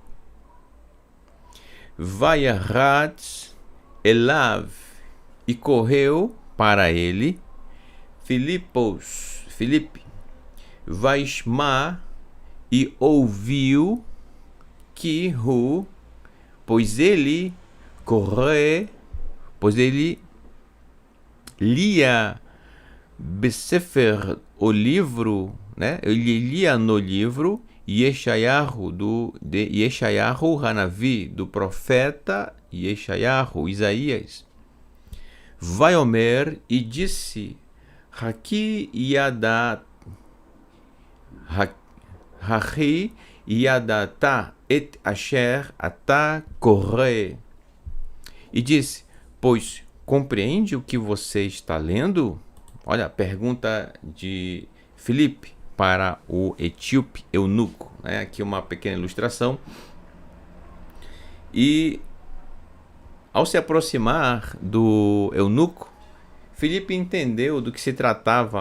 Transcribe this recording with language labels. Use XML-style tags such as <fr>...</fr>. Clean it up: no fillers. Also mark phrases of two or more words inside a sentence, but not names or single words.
<he>וירץ אליו,</he> <pt>e correu para ele Filipe, Vaishma, e ouviu que pois ele lia Besefer, o livro, né? Ele lia no livro Yeshayahu, de</pt> <he>ישעיהו הנביא,</he> <pt>do profeta Yeshayahu, Isaías.</pt> <he>Vaiomer,</he> <pt>e disse,</pt> <he>הכי ידעת את אשר אתה קורא.</he> <pt>E disse, pois compreende o que você está lendo? Olha a pergunta de Filipe para o etíope eunuco, né? Aqui uma pequena ilustração. E ao se aproximar do eunuco, Filipe entendeu do que se tratava.</pt>